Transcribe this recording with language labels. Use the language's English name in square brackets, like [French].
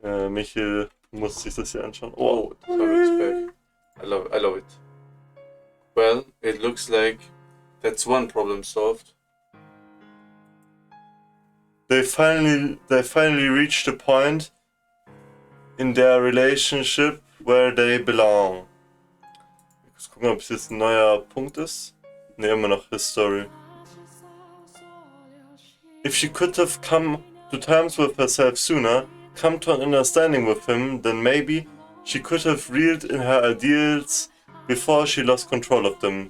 [German] Michael muss sich das hier anschauen. [English] Oh, the comic's back. I love it. Well, it looks like that's one problem solved. They finally reached a point in their relationship where they belong. [German] Gucken, ob es jetzt ein neuer Punkt ist. Ne, immer noch [English] his story. If she could have come to terms with herself sooner, come to an understanding with him, then maybe she could have reeled in her ideals before she lost control of them.